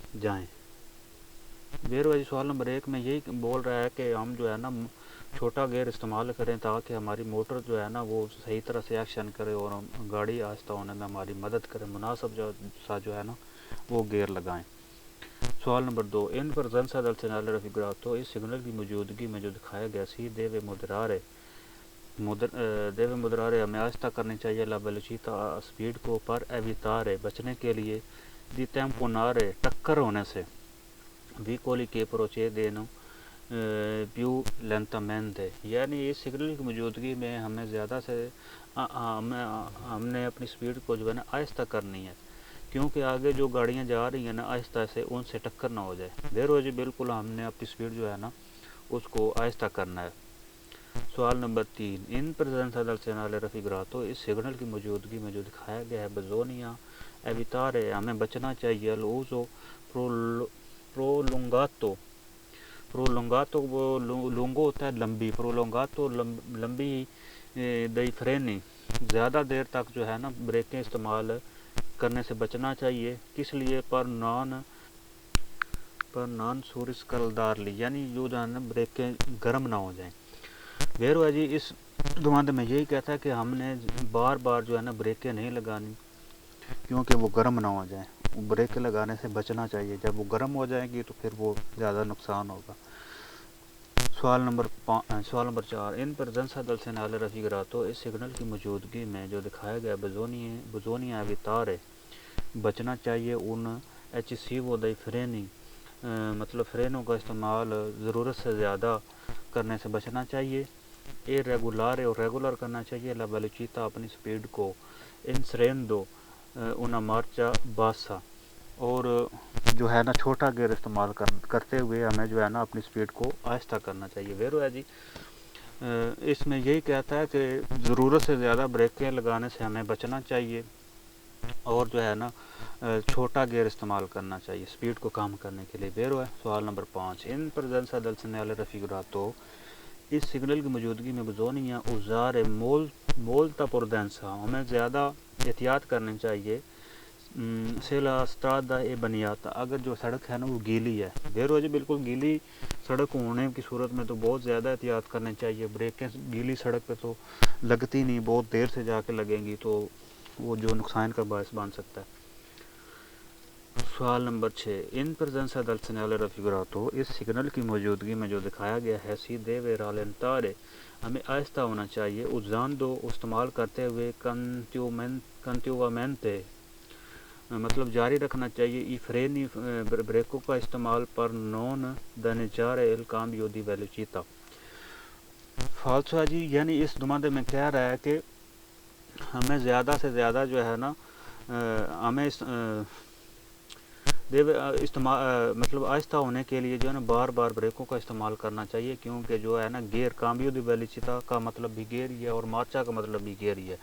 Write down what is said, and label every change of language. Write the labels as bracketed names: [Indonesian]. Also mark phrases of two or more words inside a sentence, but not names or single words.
[Urdu] سوال نمبر 1 میں یہی بول رہا ہے کہ ہم جو ہے نا چھوٹا گیئر استعمال کریں تاکہ ہماری موٹر جو ہے نا وہ صحیح طرح سے ایکشن کرے اور گاڑی آہستہ ہونے میں ہماری مدد کرے. مناسب جو ہے نا وہ گیئر لگائیں. سوال نمبر 2. [Italian] In presenza del segnale raffigurato il signal [Urdu] کی موجودگی میں جو دکھایا گیا [Italian] سی deve moderare [Urdu] ہمیں آہستہ کرنی چاہیے [Italian] la velocità [Urdu] اسپیڈ کو [Italian] per evitare [Urdu] بچنے کے لیے [Italian] di tamponare [Urdu] ٹکر ہونے سے [Italian] veicoli che procedono più lentamente [Urdu] یعنی اس سگنل کی موجودگی میں ہمیں زیادہ سے ہم نے اپنی سپیڈ کو جو ہے نا آہستہ کرنی ہے کیونکہ آگے جو گاڑیاں جا رہی ہیں نا آہستہ سے ان سے ٹکر نہ ہو جائے. بیرو جی بالکل ہم نے اپنی سپیڈ جو ہے نا اس کو آہستہ کرنا ہے. سوال نمبر 3. [Italian] in presenza del segnale raffigurato [Urdu] اس سگنل کی موجودگی میں جو دکھایا گیا ہے [Italian] bisogna evitare [Urdu] ہمیں بچنا چاہیے [Italian] l'uso prolungato [Urdu] وہ لونگو ہوتا ہے لمبی prolungato لمبی [Italian] dei freni [Urdu] زیادہ دیر تک جو ہے نا بریکیں استعمال کرنے سے بچنا چاہیے. کس لیے؟ [Italian] per non surriscaldarli [Urdu] یعنی جو ہے نا بریکیں گرم نہ ہو جائیں. ویرو ہے جی اس دماندے میں یہی کہتا ہے کہ ہم نے بار بار جو ہے نا بریکیں نہیں لگانی کیونکہ وہ گرم نہ ہو جائیں. بریکیں لگانے سے بچنا چاہیے. جب وہ گرم ہو جائیں گی تو پھر وہ زیادہ نقصان ہوگا. سوال نمبر 4. [Italian] in presenza del segnale raffigurato [Urdu] اس سگنل کی موجودگی میں جو دکھایا گیا [Italian] bisogna evitare [Urdu] بچنا چاہیے [Italian] un eccessivo dei freni [Urdu] مطلب فرینوں کا استعمال ضرورت سے زیادہ کرنے سے بچنا چاہیے. irregolare اور ریگولر کرنا چاہیے. [Italian] la velocità [Urdu] اپنی سپیڈ کو [Italian] inserendo una marcia bassa [Urdu] اور جو ہے نا چھوٹا گیئر استعمال کرتے ہوئے ہمیں جو ہے نا اپنی سپیڈ کو آہستہ کرنا چاہیے. ویرو ہے جی اس میں یہی کہتا ہے کہ ضرورت سے زیادہ بریکیں لگانے سے ہمیں بچنا چاہیے اور جو ہے نا چھوٹا گیئر استعمال کرنا چاہیے سپیڈ کو کم کرنے کے لیے. ویرو ہے. سوال نمبر 5. [Italian] in presenza del segnale raffigurato [Urdu] اس سگنل کی موجودگی میں [Italian] bisogna usare molta prudenza [Urdu] ہمیں زیادہ احتیاط کرنی چاہیے. [Italian] se la strada è bagnata [Urdu] اگر جو سڑک ہے نا وہ گیلی ہے. ویرو جی بالکل گیلی سڑک ہونے کی صورت میں تو بہت زیادہ احتیاط کرنی چاہیے. بریکیں گیلی سڑک پہ تو لگتی نہیں بہت دیر سے جا کے لگیں گی تو وہ جو نقصان کا باعث بن سکتا ہے. سوال نمبر 6. [Italian] in presenza del segnale raffigurato [Urdu] اس سگنل کی موجودگی میں جو دکھایا گیا ہے [Italian] si deve rallentare [Urdu] ہمیں آہستہ ہونا چاہیے. usando استعمال کرتے ہوئے continuamente مطلب جاری رکھنا چاہیے. [Italian] i freni [Urdu] بریکوں کا استعمال [Italian] per non danneggiare il cambio di velocità [Urdu] فالسو جی یعنی اس دماندے میں کہہ رہا ہے کہ ہمیں زیادہ سے زیادہ جو ہے نا ہمیں مطلب آہستہ ہونے کے لیے جو ہے نا بار بار بریکوں کا استعمال کرنا چاہیے کیونکہ جو ہے نا گیئر [Italian] cambio di velocità [Urdu] کا مطلب بھی گیئر ہی ہے اور مارچا کا مطلب بھی گیئر ہی ہے.